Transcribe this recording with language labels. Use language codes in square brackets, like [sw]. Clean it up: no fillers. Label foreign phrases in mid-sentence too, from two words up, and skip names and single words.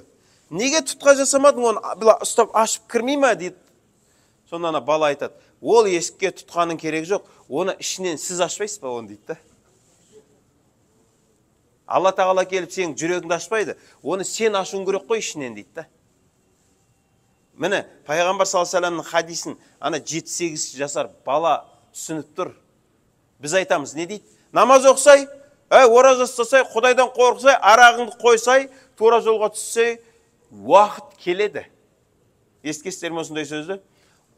[kk] Неге тұтқа жасамадың, оны ұстап ашып кірмей ма дейді. Сонда ана бала айтады, ол есікке тұтқаның керегі жоқ, оны ішінен сіз ашпайсыз ба оны дейді. Алла Тағала келіп сенің жүрегіңді ашпайды, оны сен ашуың керек қой ішінен дейді. Міне, пайғамбар [ar] صلى الله عليه وسلم [kk] хадисін ана 7-8 жасар бала түсініп тұр. Біз айтамыз, не дейді? Намаз оқысай, ораза ұстасай, Құдайдан қорықсай, арағыңды қойсай, тура жолға түссей, уақыт келеді. Ескестер ме осындай сөзді?